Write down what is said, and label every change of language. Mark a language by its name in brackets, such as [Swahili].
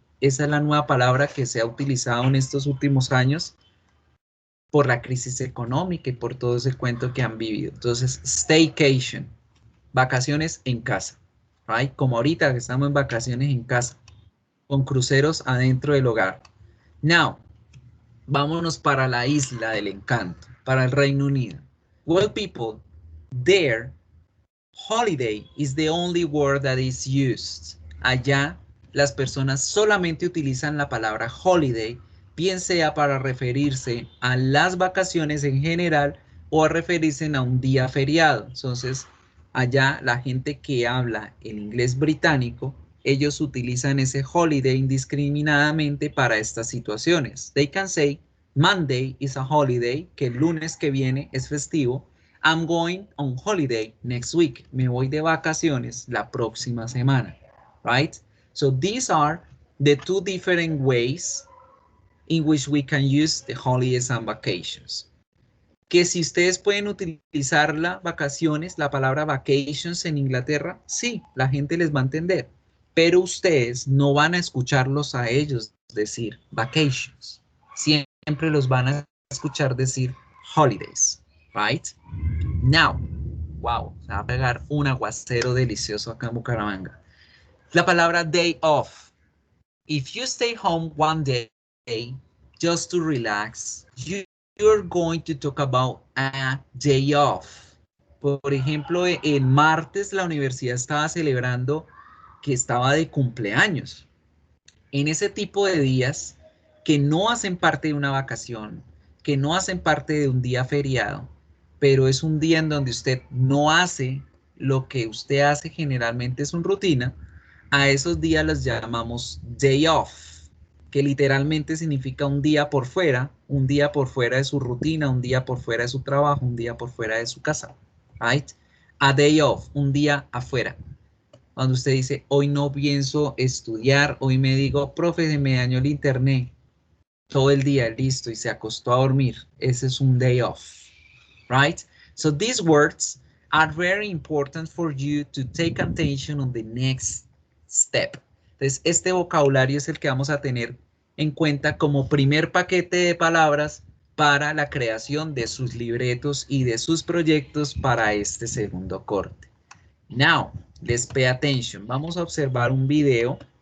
[Spanish] Esa es la nueva palabra que se ha utilizado en estos últimos años por la crisis económica y por todo ese cuento que han vivido. Entonces, staycation, vacaciones en casa, [English] right? [Spanish] Como ahorita que estamos en vacaciones en casa, con cruceros adentro del hogar. [English] Now, [Spanish] vámonos para la isla del encanto, para el Reino Unido. [English] Well, people, there, holiday is the only word that is used. [Spanish] Allá, las personas solamente utilizan la palabra holiday, bien sea para referirse a las vacaciones en general o a referirse a un día feriado. Entonces, allá la gente que habla el inglés británico, ellos utilizan ese holiday indiscriminadamente para estas situaciones. [English] They can say, Monday is a holiday, [Spanish] que el lunes que viene es festivo. [English] I'm going on holiday next week. [Spanish] Me voy de vacaciones la próxima semana, [English] right? So these are the two different ways in which we can use the holidays and vacations. [Spanish] Que si ustedes pueden utilizar la vacaciones, la palabra vacations en Inglaterra, sí, la gente les va a entender, pero ustedes no van a escucharlos a ellos decir vacations. Siempre los van a escuchar decir holidays, [English] right? Now, wow, [Spanish] se va a pegar un aguacero delicioso acá en Bucaramanga. La palabra day off. [English] If you stay home one day just to relax, you're going to talk about a day off. [Spanish] Por ejemplo, el martes la universidad estaba celebrando que estaba de cumpleaños. En ese tipo de días que no hacen parte de una vacación, que no hacen parte de un día feriado, pero es un día en donde usted no hace lo que usted hace generalmente es una rutina, a esos días los llamamos day off, que literalmente significa un día por fuera de su rutina, un día por fuera de su trabajo, un día por fuera de su casa, [English] right? [Spanish] A day off, un día afuera. Cuando usted dice, hoy no pienso estudiar, hoy me digo, profe, se me dañó el internet, todo el día, listo, y se acostó a dormir. Ese es un day off, [English] right? So these words are very important for you to take attention on the next step. [Spanish] Entonces, este vocabulario es el que vamos a tener en cuenta como primer paquete de palabras para la creación de sus libretos y de sus proyectos para este segundo corte. [English] Now, let's pay attention. [Spanish] Vamos a observar un video.